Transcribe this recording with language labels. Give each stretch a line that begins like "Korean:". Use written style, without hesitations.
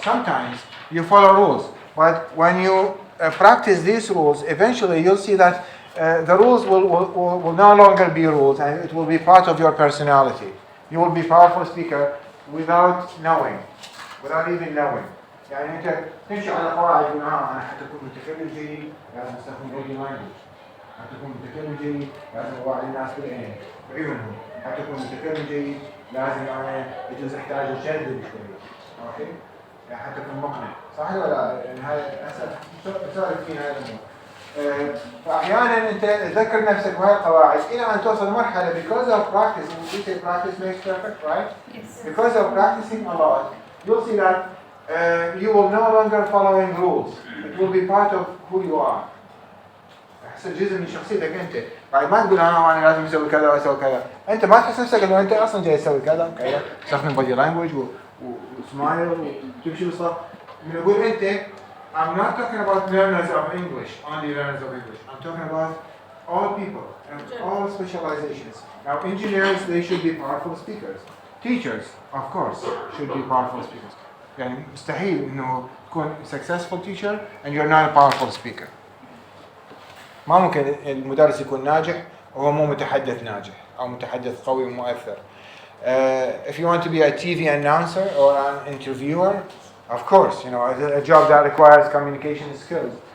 English: Sometimes you follow rules, but when you practice these rules, eventually you'll see that the rules will no longer be rules, and it will be part of your personality. You will be a powerful speaker without knowing, without even knowing.
Arabic: يعني أنت تمشي على قواعد أنا حتى أكون متكلم جيد لازم أستخدم body language. حتى أكون متكلم جيد لازم أوعي الناس بعيونهم. حتى أكون متكلم جيد لازم أنا يجوز أحتاج أشدد شوية. أوكي؟ يعني حتى أكون مقنع. صح ولا لا؟ يعني هاي أسألك فيها هذا الموضوع. فأحيانا أنت تذكر نفسك بهاي القواعد إلى أن توصل مرحلة
English: because of practice. We say practice makes perfect, right? Yes. Because of practicing a lot, you'll see that you will no longer following rules. It will be part of who you are.
Arabic: يحصل جزء من شخصيتك أنت. بعد ما تقول أنا لازم أسوي كذا وأسوي كذا. أنت ما تحس نفسك إنه أنت أصلاً جاي تسوي كذا وكذا. تستخدم body language وسمايل وتمشي بالصف. بنقول أنت
English: I'm not talking about learners of English, only learners of English. I'm talking about all people and all specializations. Now, engineers, they should be powerful speakers. Teachers, of course, should be powerful speakers.
Arabic: يعني مستحيل إنه تكون
English: successful teacher and you're not a powerful speaker.
Arabic: ما ممكن المدرس يكون ناجح وهو مو متحدث ناجح أو متحدث قوي ومؤثر.
English: If you want to be a TV announcer or an interviewer, of course, you know, a job that requires communication skills.